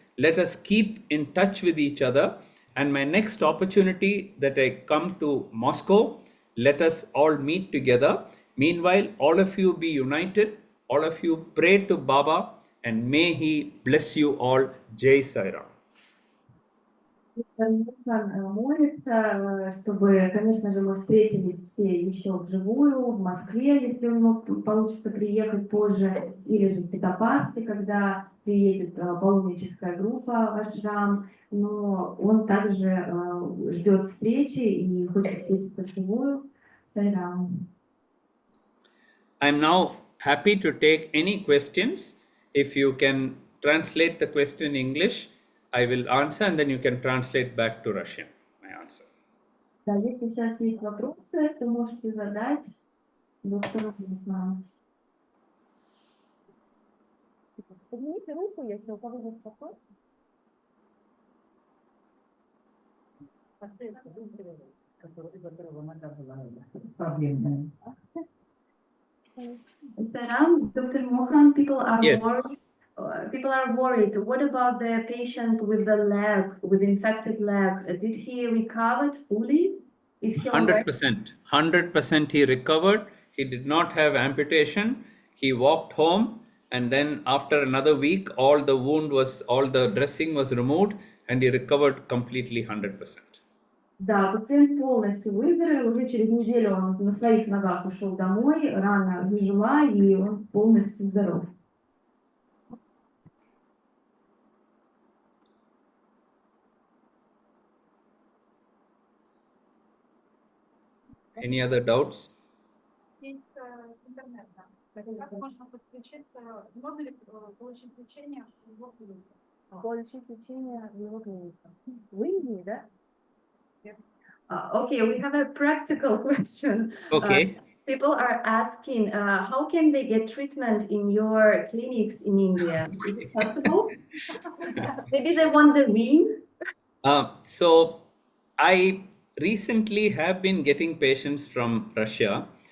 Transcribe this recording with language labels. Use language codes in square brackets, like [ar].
[en] Let us keep in touch with each other. And my next opportunity that I come to Moscow, let us all meet together. Meanwhile, all of you be united. All of you pray to Baba, and may he bless you all. Jai Sai Ram. [ru] Молится, чтобы, конечно же, мы встретились все еще вживую в Москве, если у него получится приехать позже, или же в Петапарте, когда приедет паломническая группа в ашрам. Но он также ждет встречи и хочет встретиться вживую. Сайрам. [en] I'm now happy to take any questions. If you can translate the question in English, I will answer, and then you can translate back to Russian my answer. [ru] Да, если сейчас есть вопросы, то можете задать доктору Мохану. Поднимите руку, если у кого есть вопрос. [en] Saram, Dr. Mohan, people are Yes. worried. People are worried. What about the patient with the leg, with infected leg? Did he recover fully? Is he alright? 100%. 100% he recovered. He did not have amputation. He walked home, and then after another week, all the dressing was removed, and he recovered completely 100%. [ru] Да, пациент полностью выздоровел. Уже через неделю он на своих ногах ушел домой, рана зажила, и он полностью здоров. [en] Any other doubts? [ru] Есть интернет, да. Как можно подключиться? Можно ли получить лечение в его клинике? Получить лечение в его клинике. В Индии, да? [en] Okay, we have a practical question. Okay. People are asking, how can they get treatment in your clinics in India? Is it possible? Maybe they want the ring? So I recently have been getting patients from Russia.